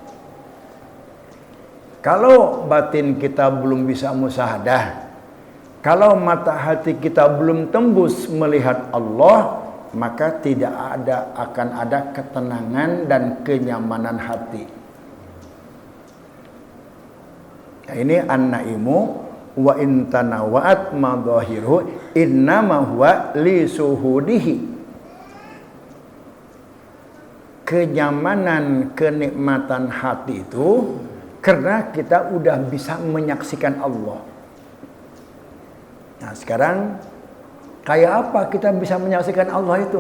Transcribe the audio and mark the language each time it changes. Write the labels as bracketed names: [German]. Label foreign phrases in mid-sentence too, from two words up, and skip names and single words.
[Indonesian] Kalau batin kita belum bisa musyahadah, kalau mata hati kita belum tembus melihat Allah, maka tidak akan ada ketenangan dan kenyamanan hati. Nah, ini [Arabic] النعيم وإن تنوعت مظاهره إنما هو لشهوده. [Indonesian] Kenyamanan, kenikmatan hati itu karena kita udah bisa menyaksikan Allah. Nah, sekarang kayak apa kita bisa menyaksikan Allah itu?